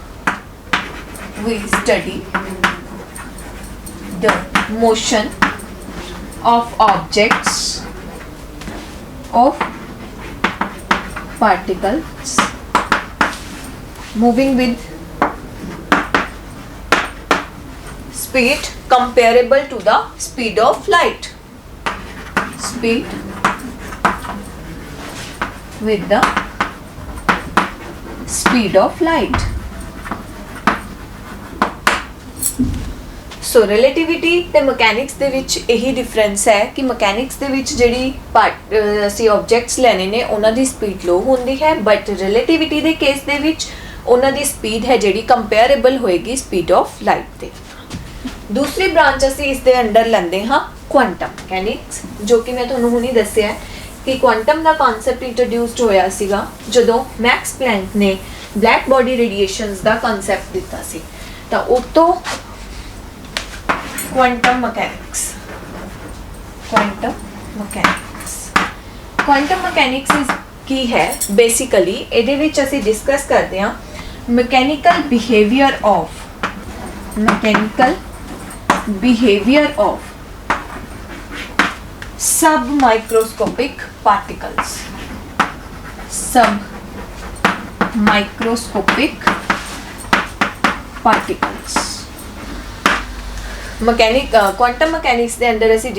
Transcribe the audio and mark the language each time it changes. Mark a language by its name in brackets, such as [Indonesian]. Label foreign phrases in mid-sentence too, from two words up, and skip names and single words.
[English] objects, of particles moving with speed comparable to the speed of light. Speed with the speed of light. [Punjabi] ਸੋ ਰਿਲੇਟਿਵਿਟੀ ਤੇ ਮਕੈਨਿਕਸ ਦੇ ਵਿੱਚ ਇਹੀ ਡਿਫਰੈਂਸ ਹੈ ਕਿ ਮਕੈਨਿਕਸ ਦੇ ਵਿੱਚ ਜਿਹੜੀ ਅਸੀਂ ਆਬਜੈਕਟਸ ਲੈਣੇ ਨੇ ਉਹਨਾਂ ਦੀ ਸਪੀਡ ਲੋ ਹੁੰਦੀ ਹੈ, ਬਟ ਰਿਲੇਟਿਵਿਟੀ ਦੇ ਕੇਸ ਦੇ ਵਿੱਚ ਉਹਨਾਂ ਦੀ ਸਪੀਡ ਹੈ ਜਿਹੜੀ ਕੰਪੇਅਰੇਬਲ ਹੋਏਗੀ [English] speed of light [Punjabi] ਦੇ। ਦੂਸਰੀ ਬ੍ਰਾਂਚ ਅਸੀਂ ਇਸ ਦੇ ਅੰਡਰ ਲੈਂਦੇ ਹਾਂ [English] quantum mechanics, [Punjabi] ਜੋ ਕਿ ਮੈਂ ਤੁਹਾਨੂੰ ਹੁਣੀ ਦੱਸਿਆ ਕਿ ਕੁਆਂਟਮ ਦਾ ਕਨਸੈਪਟ ਇੰਟਰੋਡਿਊਸਡ ਹੋਇਆ ਸੀਗਾ ਜਦੋਂ ਮੈਕਸ ਪਲੈਂਕ ਨੇ [English] black body radiations [Punjabi] ਦਾ ਕਨਸੈਪਟ ਦਿੱਤਾ ਸੀ। ਤਾਂ ਉਹ ਤੋਂ [English] quantum mechanics is [Punjabi] ਕੀ ਹੈ ਬੇਸਿਕਲੀ ਇਹਦੇ ਵਿੱਚ ਅਸੀਂ ਡਿਸਕਸ ਕਰਦੇ ਹਾਂ mechanical [English] behavior of submicroscopic particles, [Punjabi] ਕੁਆਂਟਮ ਮਕੈਨਿਕਸ ਦੇ ਅੰਦਰ ਅਸੀਂ